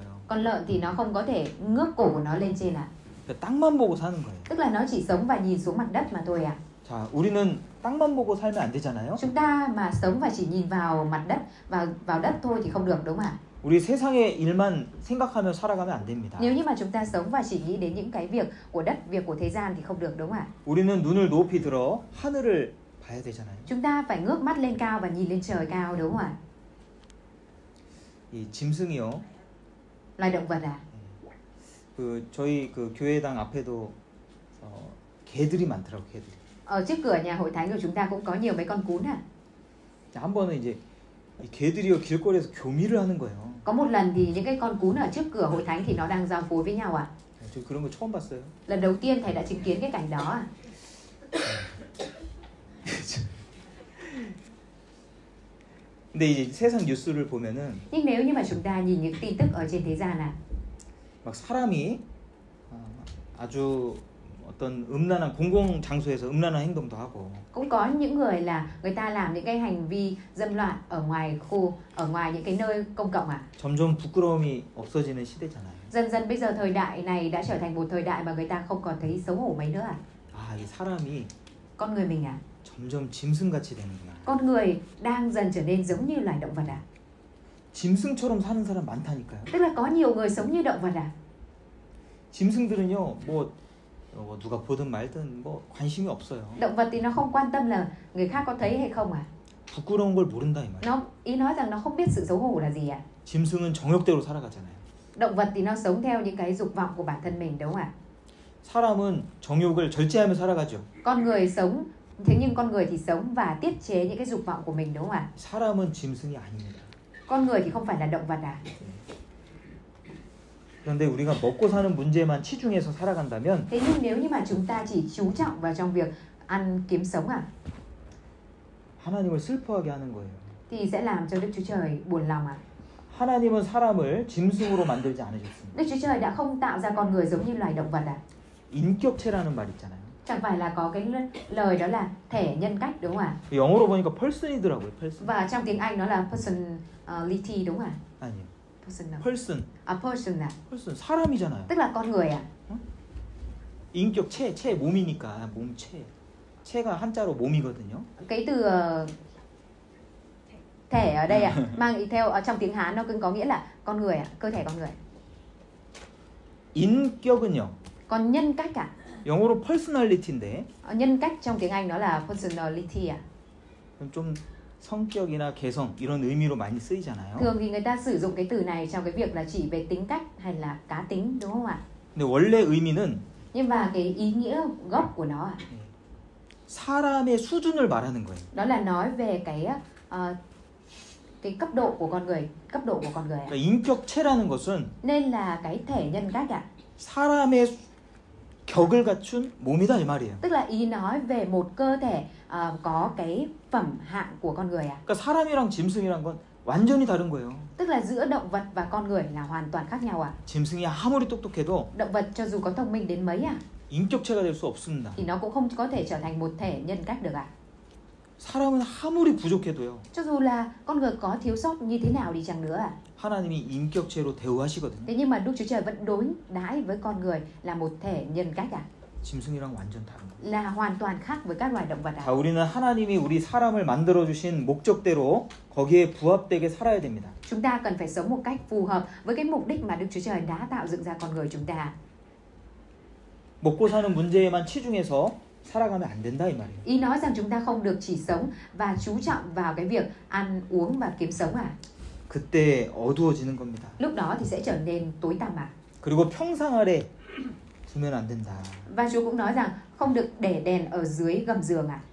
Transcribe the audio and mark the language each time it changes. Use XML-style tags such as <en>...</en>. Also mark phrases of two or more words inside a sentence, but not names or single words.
<vi>Con lợn thì nó không có thể ngước cổ của nó lên trên</vi> <ko>그러니까 땅만 보고 사는 거예요.</ko> <vi>Tức là nó chỉ sống và nhìn xuống mặt đất mà thôi</vi> <ko>자, 우리는 땅만 보고 살면 안 되잖아요.</ko> <vi>Chúng ta mà sống và chỉ nhìn vào mặt đất, vào đất thôi thì không được, đúng không ạ?</vi> <ko>우리 세상의 일만 생각하며 살아가면 안 됩니다.</ko> <vi>Nếu như mà chúng ta sống và chỉ nghĩ đến những cái việc của đất, việc của thế gian thì không được, đúng không ạ?</vi> <ko>우리는 눈을 높이 들어 하늘을 봐야 되잖아요.</ko> <vi>Chúng ta phải ngước mắt lên cao và nhìn lên trời cao, đúng không ạ?</vi> <ko>이 짐승이요.</ko> <vi>Loài động vật</vi> <ko>저희 그 교회당 앞에도 개들이 많더라고, 개들이.</ko> <vi>Ở trước cửa nhà hội thánh của chúng ta cũng có nhiều mấy con cún</vi> <ko>한 번은 이제 이 개들이요 길거리에서 교미를 하는 거예요.</ko> <vi>Có một lần thì những cái con cún ở trước cửa hội thánh thì nó đang giao phối với nhau</vi> <ko>저 그런 거 처음 봤어요.</ko> <vi>Lần đầu tiên thầy đã chứng kiến cái cảnh đó</vi> <ko>근데 이제 세상 뉴스를 보면은</ko> <vi>Nhưng nếu như mà chúng ta nhìn những tin tức ở trên thế gian</vi> <ko>막 사람이 아주 어떤 음란한 공공 장소에서 음란한 행동도 하고</ko> <vi>cũng có những người là người ta làm những cái hành vi dâm loạn ở ngoài những cái nơi công cộng</vi> <ko>점점 부끄러움이 없어지는 시대잖아요.</ko> <vi>Dần dần bây giờ thời đại này đã trở thành một thời đại mà người ta không còn thấy xấu hổ mấy nữa</vi> <ko>이 사람이</ko> <vi>Con người mình</vi> <ko>점점 짐승같이 되는구나.</ko> <vi>Con người đang dần trở nên giống như loài động vật</vi> <ko>짐승처럼 사는 사람 많다니까요.</ko> <vi>Tức là có nhiều người sống như động vật</vi> <ko>짐승들은요, 뭐 누가 보든 말든 뭐 관심이 없어요.</ko> <vi>Động vật thì nó không quan tâm là người khác có thấy hay không</vi> <ko>부끄러운 걸 모른다 이 말이에요.</ko> <vi>Ý nói rằng nó không biết sự xấu hổ là gì</vi> <ko>짐승은 정욕대로 살아가잖아요.</ko> <vi>Động vật thì nó sống theo những cái dục vọng của bản thân mình, đúng không ạ?</vi> <ko>사람은 정욕을 절제하며 살아가죠.</ko> <vi>Con người sống, thế nhưng con người thì sống và tiết chế những cái dục vọng của mình, đúng không ạ?</vi> <ko>사람은 짐승이 아닙니다.</ko> <vi>Con người thì không phải là động vật</vi> <ko>그런데 우리가 먹고 사는 문제만 치중해서 살아간다면</ko> <vi>Thế nhưng nếu như mà chúng ta chỉ chú trọng vào trong việc ăn kiếm sống</vi> <ko>하나님을 슬퍼하게 하는 거예요.</ko> <vi>thì sẽ làm cho Đức Chúa Trời buồn lòng ạ.</vi> <ko>하나님은 사람을 짐승으로 만들지 않으셨습니다.</ko> <vi>Đức Chúa Trời đã không tạo ra con người giống như loài động vật ạ.</vi> <ko>인격체라는 말 있잖아요.</ko> <vi>Chẳng phải là có cái lời đó là thể nhân cách đúng không ạ?</vi> <ko>영어로 보니까 person이더라고요. person.</ko> <vi>Và trong tiếng Anh nó là personality đúng không ạ?</vi> <ko>아니요. Person. person.</ko> <vi>Person ạ.</vi> <ko>person 사람이잖아요.</ko> <vi>Tức là con người ạ.</vi> <ko>인격 체 몸이니까 몸체. 체가 한자로 몸이거든요.</ko> <vi>Cái từ thể ở đây ạ, mang ý theo ở trong tiếng Hán nó cũng có nghĩa là con người ạ, cơ thể con người.</vi> <ko>인격은요.</ko> <vi>Còn nhân cách ạ?</vi> <ko>영어로 personality인데</ko> <vi>Nhân cách trong tiếng Anh nó là personality ạ.</vi> <ko>좀 성격이나 개성 이런 의미로 많이 쓰이잖아요.</ko> <vi>Thường thì người ta sử dụng cái từ này trong cái việc là chỉ về tính cách hay là cá tính đúng không ạ?</vi> <ko>근데 원래 의미는</ko> <vi>Nhưng mà cái ý nghĩa gốc của nó</vi> <ko>사람의 수준을 말하는 거예요.</ko> <vi>đó là nói về cái cấp độ của con người, cấp độ của con người ạ.</vi> <ko>그러니까 인격체라는 것은</ko> <vi>Nên là cái thể nhân cách ạ.</vi> <ko>사람의 격을 갖춘 몸이다 이 말이에요.</ko> <vi>Tức là ý nói về một cơ thể có cái phẩm hạng của con người ạ.</vi> <ko>그러니까 사람이랑 짐승이란 건 완전히 다른 거예요.</ko> <vi>Tức là giữa động vật và con người là hoàn toàn khác nhau ạ.</vi> <ko>짐승이 아무리 똑똑해도</ko> <vi>Động vật cho dù có thông minh đến mấy</vi> <ko>인격체가 될 수 없습니다.</ko> <vi>thì nó cũng không có thể trở thành một thể nhân cách được ạ.</vi> <ko>사람은 아무리 부족해도요.</ko> <vi>Cho dù là con người có thiếu sót như thế nào đi chăng nữa ạ.</vi> <ko>하나님이 인격체로 대우하시거든요.</ko> <vi>Thế nhưng mà Đức Chúa Trời vẫn đối đãi với con người là một thể nhân cách ạ.</vi> <ko>짐승이랑 완전 다른 거예요.</ko> <vi>Là hoàn toàn khác với các loài động vật ạ.</vi> <ko>자, 우리는 하나님이 우리 사람을 만들어 주신 목적대로 거기에 부합되게 살아야 됩니다.</ko> <vi>Chúng ta cần phải sống một cách phù hợp với cái mục đích mà Đức Chúa Trời đã tạo dựng ra con người chúng ta.</vi> <ko>먹고 사는 문제에만 치중해서 살아가면 안 된다 이 말이에요.</ko> <vi>Ý nói rằng chúng ta không được chỉ sống và chú trọng vào cái việc ăn uống và kiếm sống ạ.</vi> <ko>그때 어두워지는 겁니다.</ko> <vi>Lúc đó thì sẽ trở nên tối tăm ạ.</vi> <ko>그리고 평상 아래 두면 안 된다.</ko> <vi>Và Chúa cũng nói rằng không được để đèn ở dưới gầm giường ạ.</vi>